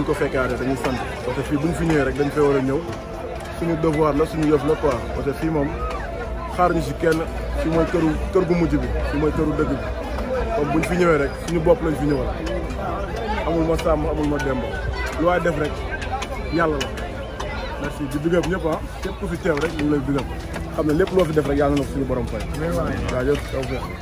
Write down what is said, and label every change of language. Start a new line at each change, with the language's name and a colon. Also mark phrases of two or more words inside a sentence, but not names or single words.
Wolof: ko fekkaatee dañuy sant
French: parce que
Wolof: fii buñ fi ñëwee rek dañ fay war a ñëw suñu devoir la suñu yëf la quoi parce que fii moom xaar ñu si kenn fii mooy kër gu mujj bi fii mooy këru dëgg bi comme buñ fi ñëwee rek suñu bopp lañ fi ñëwal amul ma sàmm amul ma demb lu waay def rek yàlla la merci di
English: big up
Wolof: ñëpp ah képp ku fi teew rek ñu ngi lay
English: big up
Wolof: xam ne lépp loo fi def rek yàlla na ko suñu borom fay. jaajëf taw feex.